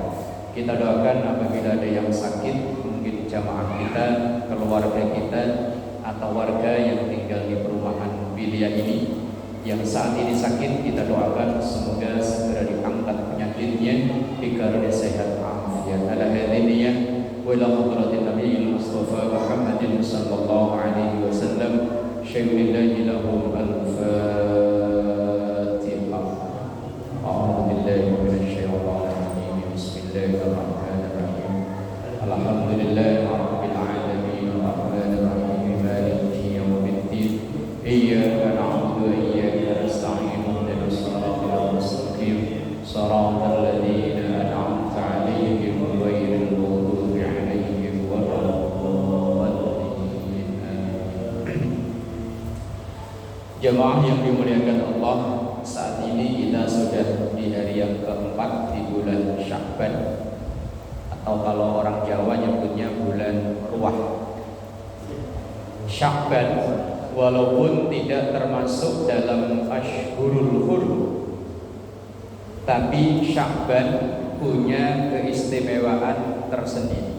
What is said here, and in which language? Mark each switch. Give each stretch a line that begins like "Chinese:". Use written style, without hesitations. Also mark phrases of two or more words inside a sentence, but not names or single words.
Indonesian: Kita doakan apabila ada yang sakit, mungkin jamaah kita, keluarga kita, atau warga yang tinggal di perumahan Bilia ini yang saat ini sakit, kita doakan semoga segera diangkat penyakitnya, dikarunia sehat afiat.
Arabic: إلى هذه النية وإلى حضرة النبي المصطفى محمد صلى الله عليه وسلم. شيء لله لهم الفاتحة. أعوذ بالله من الشيطان الرجيم. بسم الله الرحمن الرحيم الحمد لله رب العالمين الرحمن الرحيم مالك يوم الدين. إياك نعبد وإياك نستعين. اهدنا الصراط المستقيم صراط الذين أنعمت عليهم غير المغضوب عليهم ولا الضالين.
Indonesian: Jemaah yang dimuliakan Allah, saat ini kita sudah di hari yang keempat di bulan Sya'ban, atau kalau orang Jawa nyebutnya bulan Ruah. Sya'ban walaupun tidak termasuk dalam
Arabic: أشهر الحرم,
Indonesian: tapi Sya'ban punya keistimewaan tersendiri.